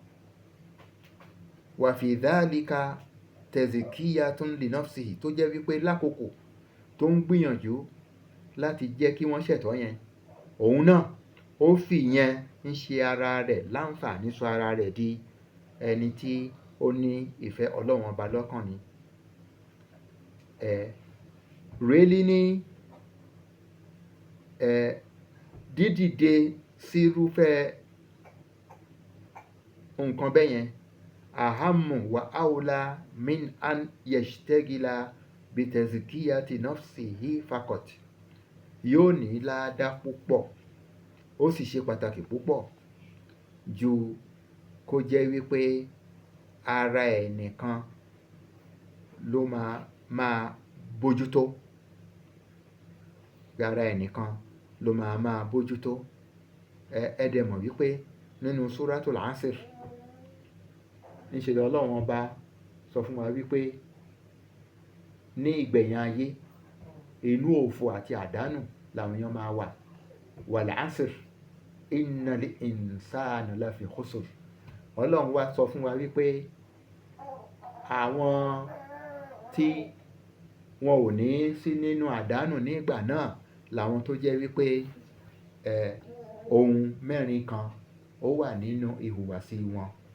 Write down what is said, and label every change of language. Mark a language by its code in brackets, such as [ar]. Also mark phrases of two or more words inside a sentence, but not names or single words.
[ar] وفي ذلك تزكية لنفسه, [yo] tó jẹ́ wípé lákòókò tó ń gbìyànjú láti jẹ́ kí wọ́n ṣẹ̀tọ́ yẹn, òun náà ó fi yẹn ń ṣe ara rẹ̀ láǹfààní, sọ ara rẹ̀ di ẹni tí ó ní ìfẹ́ Ọlọ́run ọba lọ́kàn ni. Really ni dídìde sírúfẹ́ nǹkan bẹ́yẹn [ar] أهم وأولى من أن يشتغل بتزكية نفسه فقط, [yo] yóò ní ládá púpọ̀, ó sì ṣe pàtàkì púpọ̀ ju kó jẹ́ wípé ara ẹnìkan ló máa bójútó, ara ẹnìkan ló máa bójútó. Ẹ dẹ̀ mọ̀ wípé nínú Suratul Asr níṣe Ọlọ́run ọba sọ fún wa wípé ní ìgbẹ̀yìn ayé inú òfò àti àdánù làwọn èèyàn máa wà. [ar] والعصر إن الإنسان لفي خسر. [yo] Ọlọ́run wá sọ fún wa wípé àwọn tí wọn ò ní sí nínú àdánù ní ìgbà náà làwọn tó jẹ́ wípé ohun mẹ́rin kan ó wà nínú ìhùwàsí wọn.